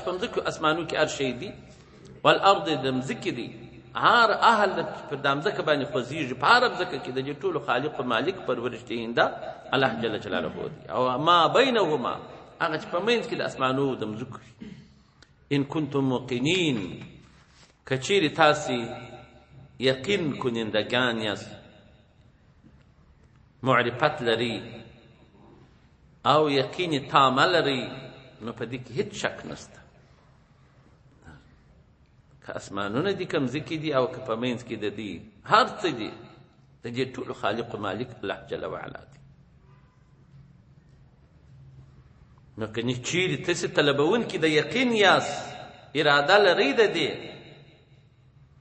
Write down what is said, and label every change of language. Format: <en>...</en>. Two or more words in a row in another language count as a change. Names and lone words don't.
<ps>په مځکو اسمانو کې هر شی دی والارض د مځکې دی هر اهل پر د مځکه باندې خوځېږي په هر مځکه کې د دې ټولو خالق مالک</ps> <fa>پرورش دهنده</fa> <ps>الله</ps> <ar>جل جلاله</ar> <ps>دی او</ps> <ar>ما بینهما</ar> <ps>هغه چې په منځ کې د اسمانو د مځکو</ps> <ar>ان کنتم موقنین</ar> <ps>که چیرې تاسې</ps> <fa>یقین کنندگان</fa> <ps>یاست معرفت لري او یقین تام لري نو په دې کې هیڅ شک نشته که اسمانونه دي که مځکې دي او که په منځ کې د دې هر څه دي د دې ټولو خالق و مالک الله</ps> <ar>جل وعلا</ar> <ps>دی نو که چیرې تاسې طلبونکي د یقین یاست اراده لرئ د دې</ps>